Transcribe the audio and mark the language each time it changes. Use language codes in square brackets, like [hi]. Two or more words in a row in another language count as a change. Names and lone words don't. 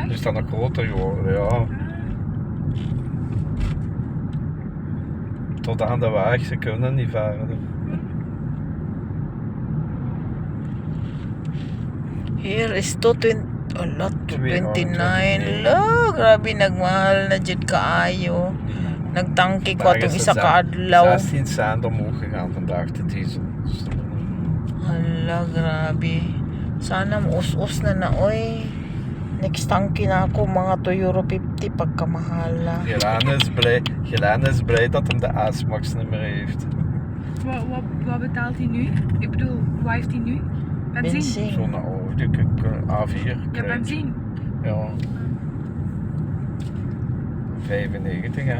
[nl] Die is dan nog groter geworden, ja. Tot aan de weg, ze kunnen niet verder. [en] Here is 229. [ceb] Lo, grabe nagmahal na jud kaayo. Nagtangke ko atong isa ka adlaw. [nl] 16 cent omhoog gegaan vandaag de diesel. [ceb] Hala, grabe. Sana maus-us na oy. Next tangke na ako, mga €2.50 pagkamahala. [nl] Gelaan is blij dat hem de A-Max niet meer heeft. Wat betaalt hij nu? Ik bedoel, wat heeft hij nu? Benzine? Benzine. Zo'n oude A4 Ja, krijgt. benzine. Ja. 95 hè.